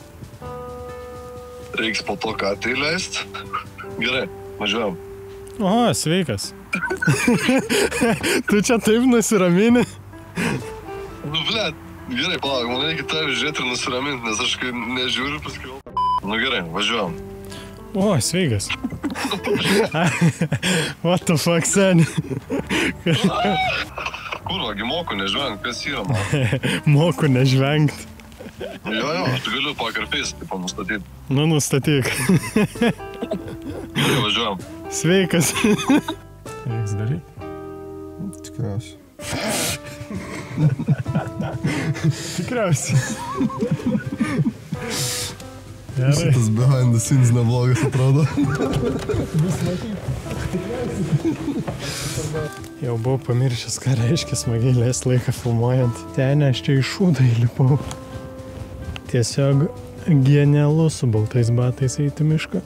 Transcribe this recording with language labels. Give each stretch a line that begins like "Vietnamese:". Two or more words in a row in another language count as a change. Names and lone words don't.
Lithuanian: Reiks po to ką tai leist. Gerai, važiuojam. Oho, sveikas. Tu čia taip nusiramini? Blet, gerai, palauk, man reikia tave žiūrėti ir nusiramint, nes aš kai nežiūriu, paskui... Nu gerai, važiuojam. O, sveikas.
English: What the fuck,
Lithuanian: seni? Kurvagi, moku nežvengt, kas yra man. Moku nežvengt. Jo, aš galiu
English: poker face,
Lithuanian: tipo, nustatyti. Nu, nustatyk. Gerai, važiuojam. Sveikas. Reiks daryti. Tikriausiai. Tikriausiai. Gerai. Šitas
English: behind the scenes
Lithuanian: neblogas atrodo. Jau buvau pamiršęs, ką reiškia smagiai leist laiką filmuojant. Ten aš čia iš šūdą įlipau. Tiesiog genialu su baltais batais eiti mišką.